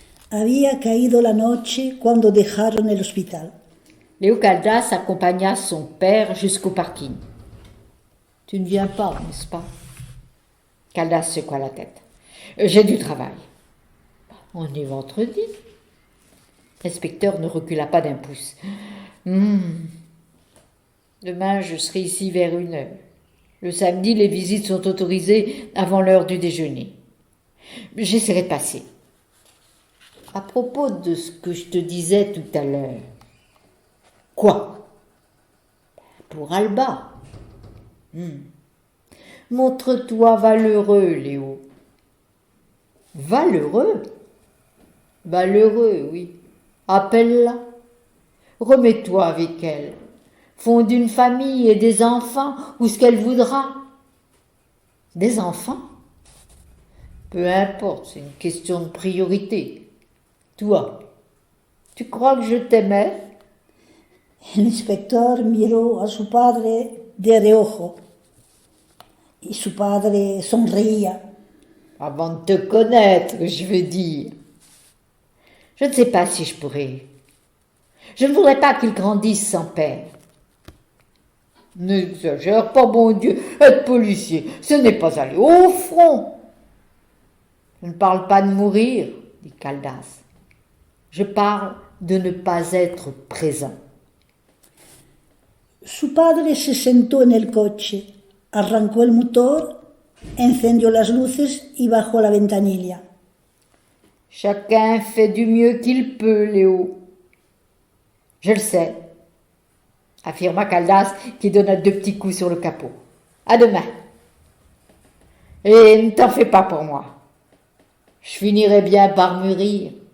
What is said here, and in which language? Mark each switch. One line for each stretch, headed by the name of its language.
Spanish: Había caído la noche cuando dejaron el hospital.
French: Léo Caldas accompagna son père jusqu'au parking. « Tu ne viens pas, n'est-ce pas ?» Caldas secoua la tête. « J'ai du travail. »« On est vendredi. » L'inspecteur ne recula pas d'un pouce. Demain, je serai ici vers 1h. Le samedi, les visites sont autorisées avant l'heure du déjeuner. J'essaierai de passer. À propos de ce que je te disais tout à l'heure. Quoi? Pour Alba. Montre-toi valeureux, Léo. Valeureux? Valeureux, oui. Appelle-la. Remets-toi avec elle. Fonde une famille et des enfants, ou ce qu'elle voudra. Des enfants? Peu importe, c'est une question de priorité. Toi, tu crois que je t'aimais?
Spanish: El inspector miró a su padre de reojo y su padre sonreía.
French: Avant de te connaître, je veux dire. Je ne sais pas si je pourrais. Je ne voudrais pas qu'il grandisse sans père. N'exagère pas, bon Dieu, être policier, ce n'est pas aller au front. Je ne parle pas de mourir, dit Caldas. Je parle de ne pas être présent.
Spanish: Su padre se sentó en el coche, arrancó el motor, encendió las luces y bajó la ventanilla.
French: Chacun fait du mieux qu'il peut, Léo. Je le sais, affirma Caldas qui donna 2 petits coups sur le capot. À demain. Et ne t'en fais pas pour moi. Je finirai bien par mûrir.